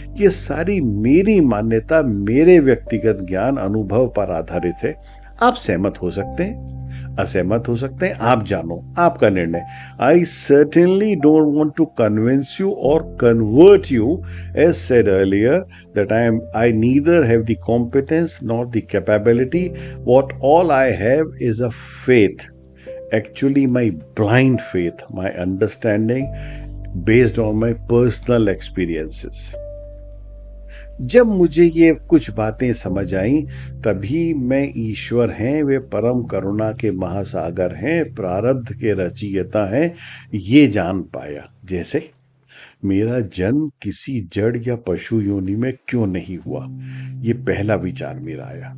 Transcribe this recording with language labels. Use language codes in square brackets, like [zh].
[hi] ये सारी मेरी मान्यता, मेरे व्यक्तिगत ज्ञान अनुभव पर आधारित है. आप सहमत हो सकते हैं, असहमत हो सकते हैं, आप जानो, आपका निर्णय. [en] I certainly don't want to convince you और convert you, as said earlier, that I neither have the competence nor the capability. What all I have is a faith, actually my blind faith, my understanding based on my personal experiences. [hi] जब मुझे ये कुछ बातें समझ आई तभी मैं ईश्वर हैं, वे परम करुणा के महासागर हैं, प्रारब्ध के रचयिता हैं, ये जान पाया. जैसे मेरा जन्म किसी जड़ या पशु योनि में क्यों नहीं हुआ, ये पहला विचार मेरा आया।